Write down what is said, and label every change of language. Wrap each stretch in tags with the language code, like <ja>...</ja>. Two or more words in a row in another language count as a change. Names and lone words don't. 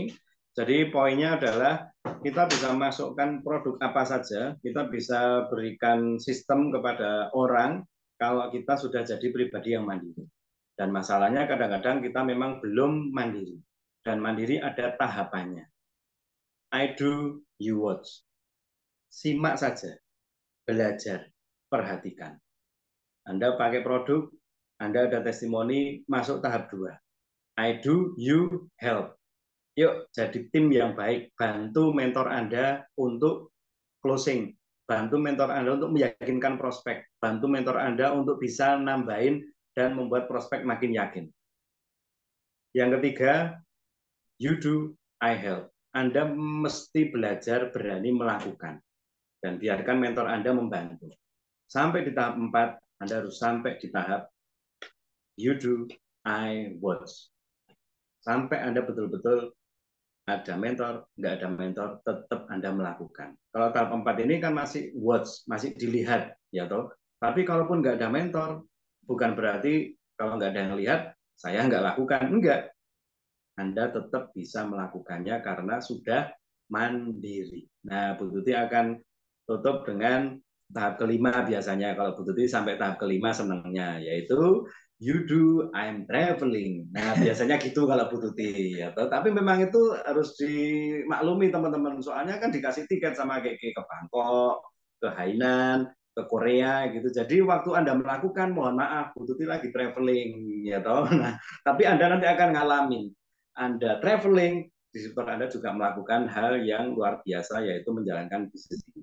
<id>Jadi poinnya adalah kita bisa masukkan produk apa saja, kita bisa berikan sistem kepada orang kalau kita sudah jadi pribadi yang mandiri. Dan masalahnya kadang-kadang kita memang belum mandiri. Dan mandiri ada tahapannya.</id> <en>I do, you watch.</en> <id>Simak saja, belajar, perhatikan. Anda pakai produk, Anda ada testimoni, masuk tahap 2.</id> <en>I do, you help.</en> <id>Yuk jadi tim yang baik, bantu mentor Anda untuk closing, bantu mentor Anda untuk meyakinkan prospek, bantu mentor Anda untuk bisa nambahin dan membuat prospek makin yakin. Yang ketiga,</id> <en>you do, I help.</en> <id>Anda mesti belajar berani melakukan dan biarkan mentor Anda membantu. Sampai di tahap 4, Anda harus sampai di tahap</id> <en>you do, I watch.</en> <id>Sampai Anda betul-betul ada mentor, nggak ada mentor, tetap Anda melakukan. Kalau tahap 4 ini kan masih watch, masih dilihat, ya toh. Tapi kalaupun nggak ada mentor, bukan berarti kalau nggak ada yang lihat, saya nggak lakukan. Enggak. Anda tetap bisa melakukannya karena sudah mandiri. Nah, Bu Tuti akan tutup dengan tahap kelima biasanya. Kalau Bu Tuti sampai tahap kelima senangnya, yaitu</id> <en>you do, I'm traveling.</en> <id>Nah, biasanya gitu kalau Bu Tuti. Ya. Tapi memang itu harus dimaklumi teman-teman. Soalnya kan dikasih tiket sama Keke ke Bangkok, ke Hainan, ke Korea gitu. Jadi waktu Anda melakukan, mohon maaf, Bu Tuti lagi traveling. Ya toh. Nah, tapi Anda nanti akan ngalamin. Anda traveling, distributor Anda juga melakukan hal yang luar biasa, yaitu menjalankan bisnis ini.</id>